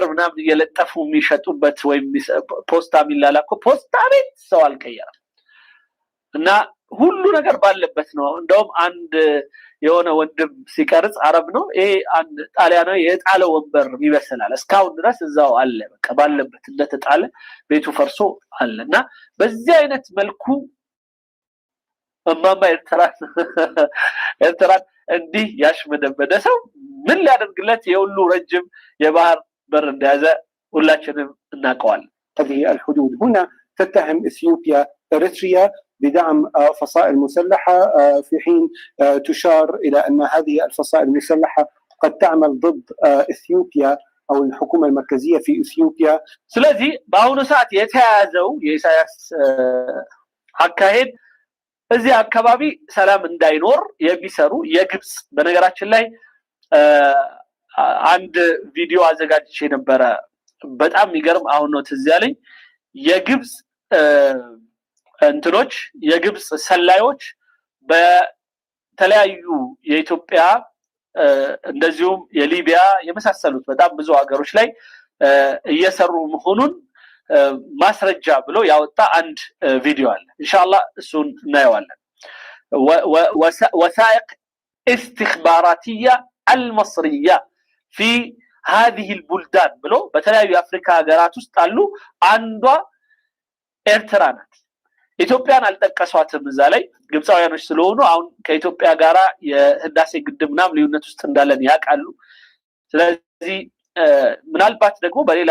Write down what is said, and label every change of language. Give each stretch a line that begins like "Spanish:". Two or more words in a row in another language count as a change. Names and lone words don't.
Amharic: ምናምን እየለጠፉ የሚሸጡበት ወይም ፖስታ የሚላላከው ፖስታ ቤት ሰው አልቀየረም እና ሁሉ ነገር ባለበት ነው። እንደውም አንድ የሆነ ወንድም ሲቀርጽ አረብ ነው ይሄ አንድ ጣሊያናዊ የጣለ ወንበር ይመስላል እስካሁን ድረስ እዛው አለ። በቃ ባለበት እንደተጣለ ቤቱ ፈርሶ አለና በዚህ አይነት መልኩ እማማ ኤርትራን እንዲህ ያሽመደመደ ሰው ምን ሊያደርግለት የሁሉ ረጅም የባህር በር እንደያዘ ሁላችንም እናውቀዋለን።
Arabic: هذه الحدود هنا تتهم إثيوبيا إريتريا بدعم فصائل مسلحة في حين تشار إلى أن هذه الفصائل المسلحة قد تعمل ضد إثيوبيا أو الحكومة المركزية في إثيوبيا.
Amharic: ስለዚህ በአሁኑ ሰዓት የተያዘው የኢሳያስ አካሄድ እዚህ አካባቢ ሰላም እንዳይኖር የሚሰሩ የግብጽ በነገራችን ላይ አንድ ቪዲዮ አዘጋጅቼ ነበረ በጣም የሚገርም አሁን ነው ትዝ ያለኝ የግብጽ እንትኖች የግብጽ ሰላዮች በተለያዩ የኢትዮጵያ እንደዚሁም የሊቢያ የመሳሰሉት በጣም ብዙ ሀገሮች ላይ እየሰሩ መሆኑን ማስረጃ ብሎ ያወጣ አንድ ቪዲዮ አለ ኢንሻአላህ እሱን እናየዋለን።
Arabic: وثائق استخباراتية المصرية في هذه البلدان
Amharic: ብሎ በተለያዩ የአፍሪካ ሀገራት ውስጥ አሉ አንዷ ኤርትራ ናት። ኢትዮጵያን አልጠቀሷትም እዛ ላይ ግብጻውያኖች ስለሆኑ አሁን ከኢትዮጵያ ጋራ የህዳሴ ግድብ ምናምን ልዩነት ውስጥ እንዳለን ያውቃሉ። ስለዚህ ምናልባት ደግሞ በሌላ